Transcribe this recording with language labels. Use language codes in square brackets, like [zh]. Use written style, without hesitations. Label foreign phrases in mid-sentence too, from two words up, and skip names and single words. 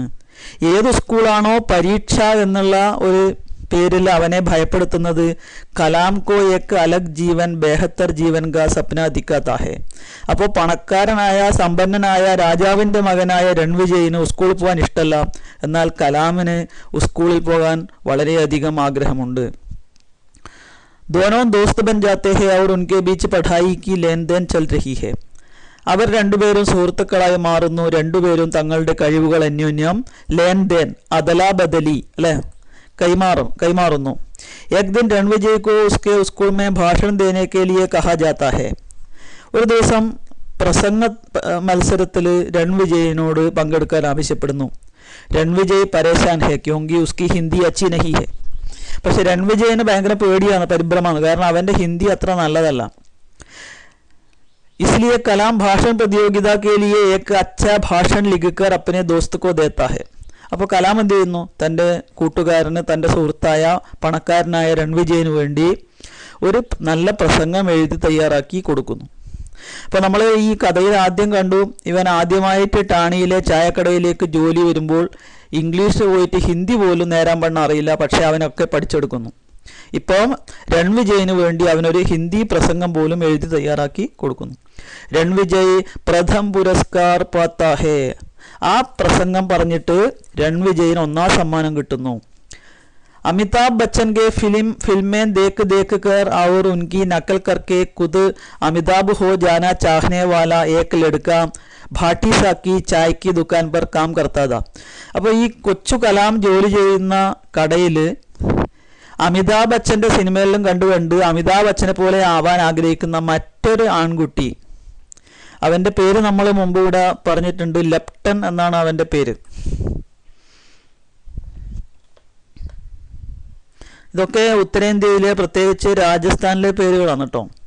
[ml] ഏത് സ്കൂളാണോ പരീക്ഷ എന്നുള്ള ഒരു പേരിൽ അവനെ ഭയപ്പെടുത്തുന്നത്, [hi] कलाम को एक अलग जीवन बेहतर जीवन का सपना दिखाता है. [ml] അപ്പോൾ പണക്കാരനായ സമ്പന്നനായ രാജാവിൻ്റെ മകനായ രൺവിജയിന് സ്കൂളിൽ പോകാൻ ഇഷ്ടമല്ല, എന്നാൽ കലാമിന് സ്കൂളിൽ പോകാൻ വളരെയധികം ആഗ്രഹമുണ്ട്. [hi] दोनों दोस्त बन जाते हैं और उनके बीच पढ़ाई की लेन देन चल रही है. [ml] അവർ രണ്ടുപേരും സുഹൃത്തുക്കളായി മാറുന്നു. രണ്ടുപേരും തങ്ങളുടെ കഴിവുകൾ അന്യോന്യം [hi] लेन देन, [ml] അദലാബദലി അല്ലെ, കൈമാറുന്നു. [hi] एक दिन रणविजय को उसके स्कूल में भाषण देने के लिए कहा जाता है. [ml] ഒരു ദിവസം പ്രസംഗ മത്സരത്തിൽ രൺവിജയിനോട് പങ്കെടുക്കാൻ ആവശ്യപ്പെടുന്നു. [hi] रणविजय परेशान है क्योंकि उसकी हिंदी अच्छी नहीं है. [ml] പക്ഷെ രൺവിജയിന് ഭയങ്കര പേടിയാണ്, പരിഭ്രമമാണ്, കാരണം അവൻ്റെ ഹിന്ദി അത്ര നല്ലതല്ല. [hi] इसलिए कलाम भाषण प्रतियोगिता के लिए एक अच्छा भाषण लिखकर अपने दोस्त को देता है. [ml] അപ്പോൾ കലാം എന്ത് ചെയ്യുന്നു? തൻ്റെ കൂട്ടുകാരന്, തൻ്റെ സുഹൃത്തായ പണക്കാരനായ രൺവിജയിന് വേണ്ടി ഒരു നല്ല പ്രസംഗം എഴുതി തയ്യാറാക്കി കൊടുക്കുന്നു. അപ്പോൾ നമ്മൾ ഈ കഥയിൽ ആദ്യം കണ്ടു, ഇവൻ ആദ്യമായിട്ട് ടാണിയിലെ ചായക്കടയിലേക്ക് ജോലി വരുമ്പോൾ ഇംഗ്ലീഷ് പോയിട്ട് ഹിന്ദി പോലും നേരാൻ പണ്ണ അറിയില്ല, പക്ഷേ അവനൊക്കെ പഠിച്ചെടുക്കുന്നു. ഇപ്പം രൺവിജയിന് വേണ്ടി അവനൊരു ഹിന്ദി പ്രസംഗം പോലും എഴുതി തയ്യാറാക്കി കൊടുക്കുന്നു. [hi] रणविजय प्रथम पुरस्कार पाता है. [ml] ആ പ്രസംഗം പറഞ്ഞിട്ട് രൺവിജയിന് 1ാം സമ്മാനം കിട്ടുന്നു. [hi] अमिताभ बच्चन के फिल्में देख कर और उनकी नकल करके खुद अमिताभ हो जाना चाहने वाला एक लड़का भाटी सा की चाय की दुकान पर काम करता था. [ml] അപ്പോൾ ഈ കൊച്ചു കലാം ജോലി ചെയ്യുന്ന കടയിൽ അമിതാഭ് ബച്ചൻ്റെ സിനിമകളിലും കണ്ടുകൊണ്ട് അമിതാഭ് ബച്ചനെ പോലെ ആവാൻ ആഗ്രഹിക്കുന്ന മറ്റൊരു ആൺകുട്ടി, അവൻ്റെ പേര് നമ്മൾ മുമ്പ് ഇവിടെ പറഞ്ഞിട്ടുണ്ട്, ലെപ്റ്റൻ എന്നാണ് അവൻ്റെ പേര്. ഇതൊക്കെ ഉത്തരേന്ത്യയിലെ പ്രത്യേകിച്ച് രാജസ്ഥാനിലെ പേരുകളാണ് കേട്ടോ.